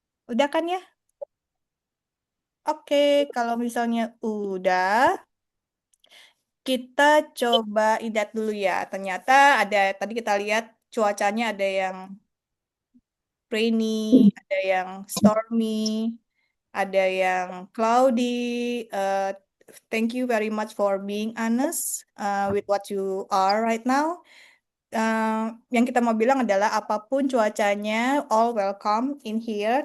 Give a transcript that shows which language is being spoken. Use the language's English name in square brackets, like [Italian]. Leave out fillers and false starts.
[Indonesian] Udah kan ya? Oke, kalau misalnya udah, kita coba idat dulu ya. Ternyata ada, tadi kita lihat cuacanya ada yang rainy, ada yang stormy, ada yang cloudy. [English] Uh, thank you very much for being honest with what you are right now. [Indonesian] Yang kita mau bilang adalah apapun cuacanya, [English] all welcome in here.